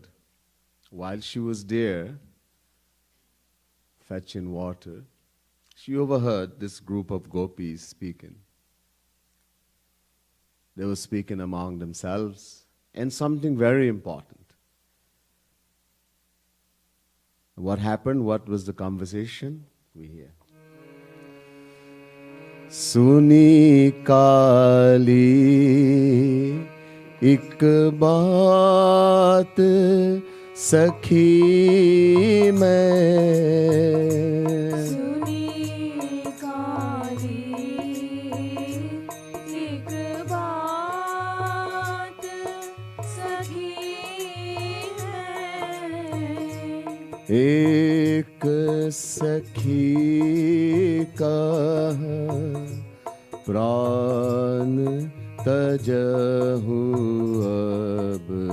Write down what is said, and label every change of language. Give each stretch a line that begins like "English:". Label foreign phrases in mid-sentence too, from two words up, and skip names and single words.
English: While she was there, fetching water, she overheard this group of gopis speaking. They were speaking among themselves, and something very important. What happened? What was the conversation? We hear.
Hindi: सुनी कली इक बात सखी में सुनी काली एक बात सखी है एक सखी कह प्राण तजहु अब